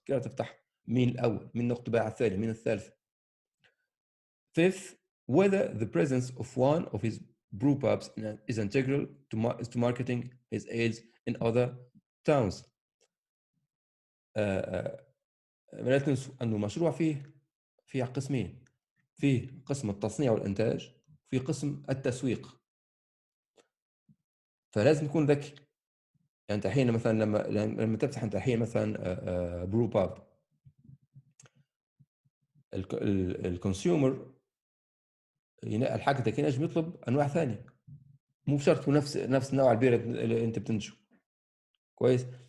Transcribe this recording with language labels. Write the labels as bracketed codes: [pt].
[ar] كده تفتح مين الأول، مين نقطة بيع الثاني، مين الثالث. [en] Fifth, whether the presence of one of his brew pubs is integral to marketing his ales in other towns. [ar] لا تنسوا أنه المشروع فيه قسمين، فيه قسم التصنيع والإنتاج، وفيه قسم التسويق. فلازم تكون ذكي. يعني أنت الحين مثلا لما تفتح أنت الحين مثلا برو باب، الكونسيومر ينقل حاجتك ينجم يطلب أنواع ثانية، مو بشرط تكون نفس نوع البيرة اللي أنت بتنتجه. كويس.